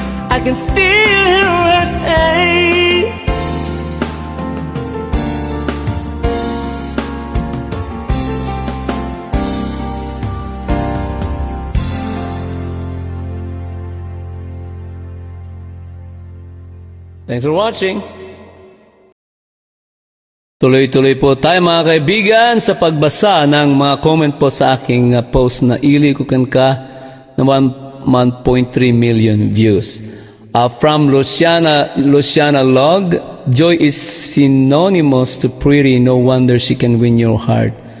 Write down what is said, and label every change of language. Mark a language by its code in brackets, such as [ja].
[en] I can still hear her say: thanks for watching. [tl] Tuloy-tuloy po tayo mga kaibigan sa pagbasa ng mga comment po sa aking post na Ili Kukan Ka na 1.3 million views. [en] From Luciana Log, joy is synonymous to pretty, no wonder she can win your heart.